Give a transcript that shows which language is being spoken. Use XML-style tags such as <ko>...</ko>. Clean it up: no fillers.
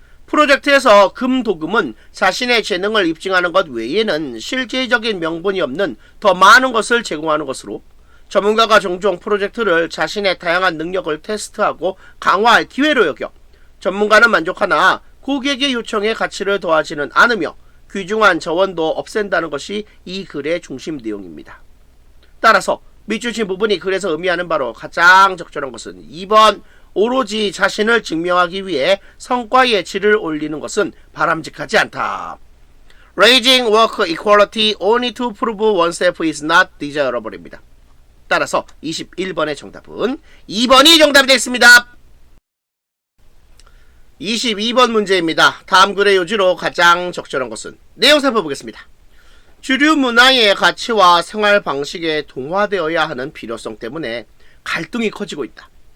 <ko>프로젝트에서 금도금은 자신의 재능을 입증하는 것 외에는 실질적인 명분이 없는 더 많은 것을 제공하는 것으로 전문가가 종종 프로젝트를 자신의 다양한 능력을 테스트하고 강화할 기회로 여겨 전문가는 만족하나 고객의 요청에 가치를 더하지는 않으며 귀중한 자원도 없앤다는 것이 이 글의 중심 내용입니다. 따라서 밑줄친 부분이 글에서 의미하는 바로 가장 적절한 것은 2번 오로지 자신을 증명하기 위해 성과의 질을 올리는 것은 바람직하지 않다.</ko> <en>Raising work equality only to prove oneself is not desirable입니다.</en> <ko>따라서 21번의 정답은 2번이 정답이 됐습니다. 22번 문제입니다. 다음 글의 요지로 가장 적절한 것은 내용 살펴보겠습니다. 주류 문화의 가치와 생활 방식에 동화되어야 하는 필요성 때문에 갈등이 커지고 있다.</ko>